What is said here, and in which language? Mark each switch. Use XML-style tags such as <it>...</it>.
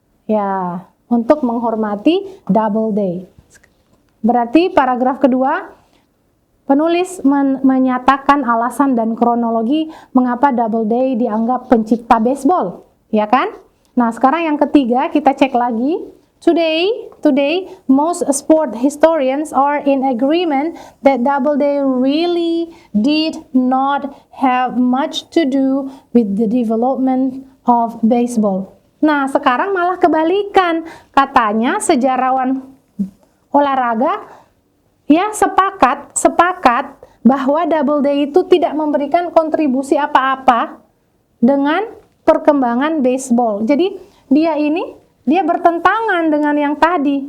<id>Ya, untuk menghormati Doubleday. Berarti paragraf kedua, penulis menyatakan alasan dan kronologi mengapa Doubleday dianggap pencipta baseball, ya kan? Nah, sekarang yang ketiga kita cek lagi.</id> <en>Today, most sport historians are in agreement that Doubleday really did not have much to do with the development of baseball.</en> <id>Nah, sekarang malah kebalikan. Katanya sejarawan olahraga ya sepakat bahwa Doubleday itu tidak memberikan kontribusi apa-apa dengan perkembangan baseball. Jadi dia bertentangan dengan yang tadi.</id>